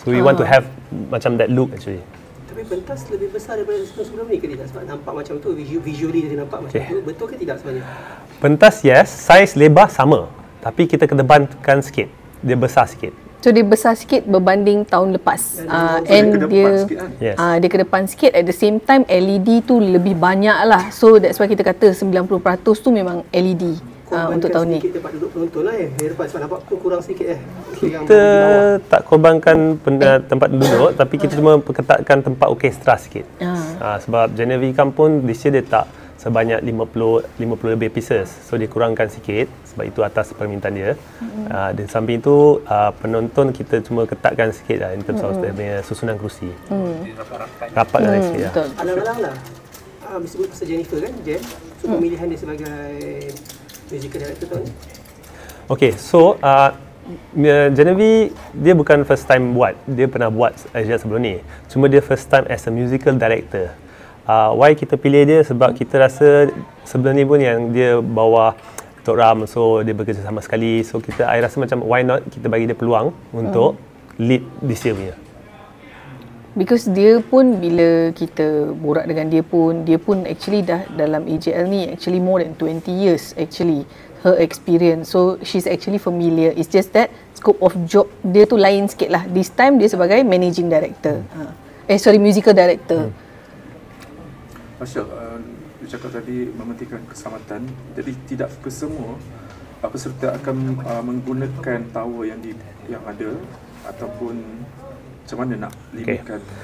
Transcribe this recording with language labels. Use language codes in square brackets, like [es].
[en] So we want to have macam that look actually. [ms] Tapi pentas lebih besar daripada sebelum ni ke tidak? Sebab nampak macam tu, visually dia nampak macam tu. Betul ke tidak sebenarnya? Pentas yes, size lebar sama, tapi kita kedepankan sikit. Dia besar sikit. So dia besar sikit berbanding tahun lepas. And dia dia ke depan sikit. [en] At the same time [ms] LED tu lebih banyak lah. [en] So that's why [ms] kita kata 90% tu memang LED untuk tahun ni. Tempat duduk penonton lah sebab nampak tu kurang sikit Kita tak korbankan tempat duduk, tapi kita cuma perketatkan tempat orkestra sikit. Sebab Genevieve pun [en] this year [ms] dia tak sebanyak 50 lebih pieces. So dia kurangkan sikit sebab itu atas permintaan dia. Di samping itu penonton kita cuma ketatkan sikit lah [en] in terms of [ms] susunan kerusi. Rapatkan sikit lah. Alang-alang lah sebut pasal Jennifer kan, Jen. So pemilihan dia sebagai musical director tahun ni. [en] Okay, [ms] so Genevieve dia bukan [en] first time [ms] buat. Dia pernah buat sebelum ni. Cuma dia [en] first time as a musical director. [ms] Why kita pilih dia? Sebab kita rasa sebelum ni pun yang dia bawa Tok Ram, so dia bekerja sama sekali. So I rasa macam [en] why not [ms] kita bagi dia peluang untuk [en] lead this year [ms] punya. Because dia pun bila kita borak dengan dia pun actually dah dalam AJL ni [en] actually more than 20 years actually her experience. So she's actually familiar. It's just that scope of job [ms] dia tu lain sikit lah. [en] This time [ms] dia sebagai [en] managing director. Musical director. [ms] Masya, dia cakap tadi mementingkan keselamatan. Jadi tidak kesemua peserta akan menggunakan tower yang ada ataupun macam mana nak limitkan.